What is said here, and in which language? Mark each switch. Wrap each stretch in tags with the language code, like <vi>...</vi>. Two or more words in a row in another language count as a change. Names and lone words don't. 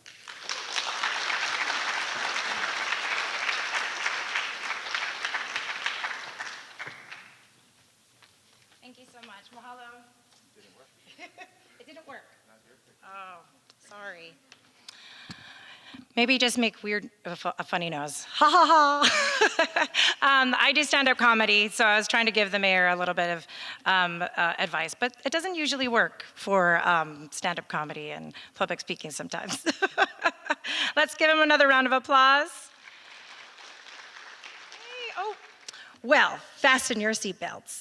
<en>Thank you so much. Mahalo. It didn't work. Oh, sorry. Maybe just make a funny nose. Ha ha ha. I do stand-up comedy, so I was trying to give the mayor a little bit of advice, but it doesn't usually work for stand-up comedy and public speaking sometimes. Let's give him another round of applause. Hey, oh. Well, fasten your seatbelts.</en>